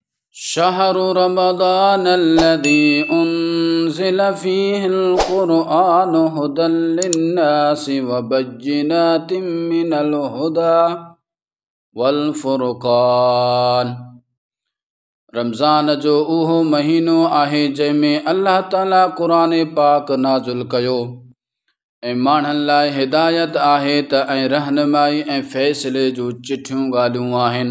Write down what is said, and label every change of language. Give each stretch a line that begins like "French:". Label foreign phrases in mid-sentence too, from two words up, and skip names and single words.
Arabic: شهر رمضان الذي أنزل فيه القرآن هدى للناس وبينات من الهدى والفرقان.
Sindhi: रमज़ान जो उहो महीनो आहे जंहिंमें अल्लाह ताला क़ुरान पाक नाज़िल कयो ऐं माण्हुनि लाइ हिदायत आहे त ऐं रहनुमाई ऐं फ़ैसिले जूं चिठियूं ॻाल्हियूं आहिनि।